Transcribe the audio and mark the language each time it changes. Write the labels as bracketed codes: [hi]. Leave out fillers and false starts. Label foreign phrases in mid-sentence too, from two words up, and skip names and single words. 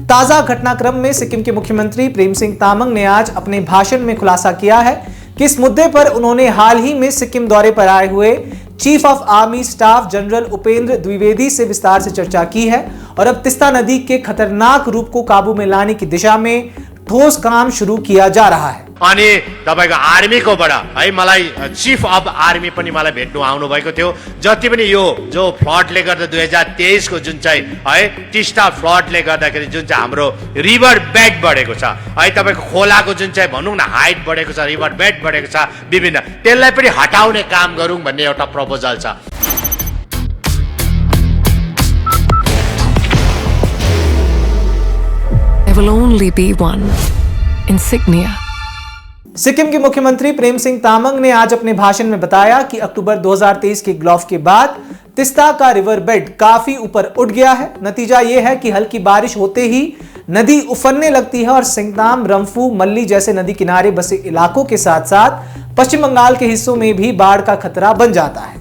[hi] ताजा घटनाक्रम में सिक्किम के मुख्यमंत्री प्रेम सिंह तामंग ने आज अपने भाषण में खुलासा किया है कि इस मुद्दे पर उन्होंने हाल ही में सिक्किम दौरे पर आए हुए [en] Chief of Army Staff [hi] जनरल उपेंद्र द्विवेदी से विस्तार से चर्चा की है और अब तिस्ता नदी के खतरनाक रूप को काबू में लाने की दिशा में ठोस काम शुरू किया जा रहा है। [ne] अनि तपाईको आर्मीकोबाट है मलाई [en] chief of army [ne] पनि मलाई भेट्नु आउनु भएको थियो। जति पनि यो जो फ्लडले गर्दा 2023 को जुन चाहिँ है टिस्टा फ्लडले गर्दाखेरि जुन चाहिँ हाम्रो [en] river bed [ne] बढेको छ है, तपाईको खोलाको जुन चाहिँ भनौँ न हाइट बढेको छ, [en] river bed [ne] बढेको छ, विभिन्न त्यसलाई पनि हटाउने काम गरौँ भन्ने एउटा प्रपोजल छ। [en] There will only be one insignia. [hi] सिक्किम के मुख्यमंत्री प्रेम सिंह तामंग ने आज अपने भाषण में बताया कि अक्टूबर 2023 के ग्लॉफ के बाद तिस्ता का [en] river bed [hi] काफी ऊपर उठ गया है। नतीजा यह है कि हल्की बारिश होते ही नदी उफरने लगती है और सिंगताम, रंफू, मल्ली जैसे नदी किनारे बसे इलाकों के साथ साथ पश्चिम बंगाल के हिस्सों में भी बाढ़ का खतरा बन जाता है।